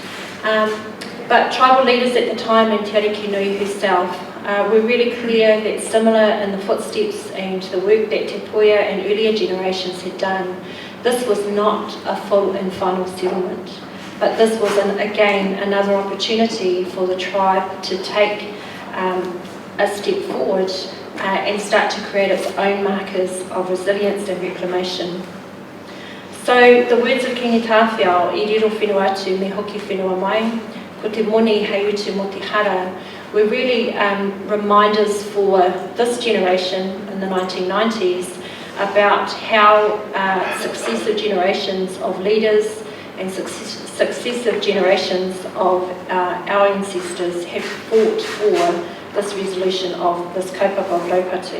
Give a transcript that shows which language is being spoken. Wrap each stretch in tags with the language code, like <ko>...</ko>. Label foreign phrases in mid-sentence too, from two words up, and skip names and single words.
<en>But tribal leaders at the time, and Te Tiakiwai herself, were really clear that similar in the footsteps and the work that Te Puia and earlier generations had done, this was not a full and final settlement. But this was, again, another opportunity for the tribe to take a step forward and start to create its own markers of resilience and reclamation. So the words of King Tāwhiao,</en> <mi>I riro whenua atu me hoki whenua mai, ko te moni hei utu mo te hara,</mi> <en>were really reminders for this generation in the 1990s about how successive generations of leaders and successive generations of our ancestors have fought for this resolution of this kaupapa of Raupatu.</en>